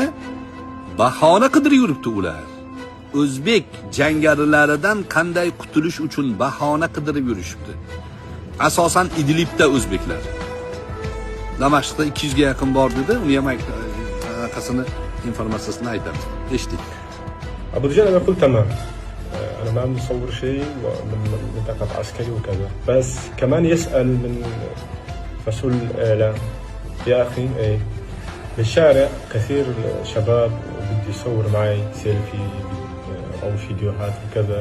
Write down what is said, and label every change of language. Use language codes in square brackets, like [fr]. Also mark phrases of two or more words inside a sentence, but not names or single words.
[uz] Bahona qidirib yuribdi ular. O'zbek jangarilaridan qanday qutulish uchun bahona qidirib yurishibdi. Asosan Idlibda o'zbeklar. Damashqda 200 ga yaqin bor dedi. Uni ham qasini informatsiyasini aytamiz. Eshitdik. [ar] أبو دجانة يقول تمام، أنا ما عم بصور شيء من منطقة عسكري وكذا، بس كمان يسأل من مسؤول الإعلام، يا أخي إيه بالشارع كثير شباب بدي يصور معي سيلفي أو فيديوهات وكذا.